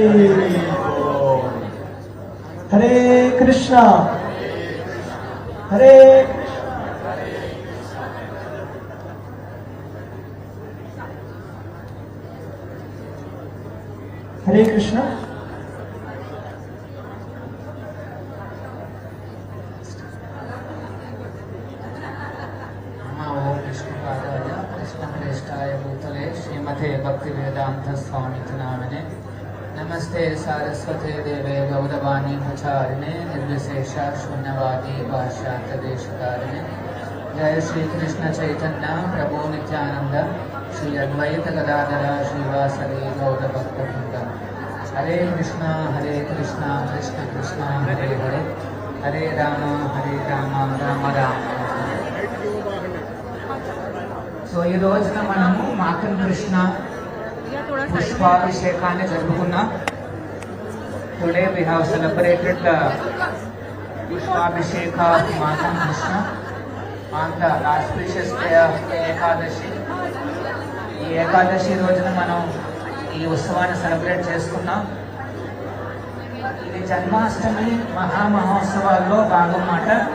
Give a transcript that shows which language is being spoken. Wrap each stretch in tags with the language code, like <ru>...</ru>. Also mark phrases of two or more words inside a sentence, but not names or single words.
<sa>हरे कृष्णा हरे हरे कृष्णा। ओम विष्णुपादाय कृष्णप्रेष्ठाय भूतले श्रीमते भक्तिवेदांत स्वामिति नामिने नमस्ते सारस्वते देवे गौरवाणी प्रचारिणे निर्विशेष शून्यवादी भाष्यार्थदेशकारिणे जय श्री कृष्ण चैतन्य प्रभु नित्यानंद श्री अद्वैत गदाधर श्रीवासरि गौरभक्तवृंद। हरे कृष्णा कृष्ण कृष्ण हरे हरे हरे राम राम राम।</sa> <te>సో ఈ రోజున మనము మాకన్ కృష్ణ పుష్పాభిషేకాన్ని జరుపుకున్నాం.</te> <en>today we have celebrated the పుష్పాభిషేక of మాకన్ కృష్ణ on the auspicious day of ఏకాదశి.</en> <te>ఈ ఏకాదశి రోజున మనం ఈ ఉత్సవాన్ని సెలబ్రేట్ చేసుకున్నాం. ఇది జన్మాష్టమి మహామహోత్సవాల్లో భాగం మాట.</te>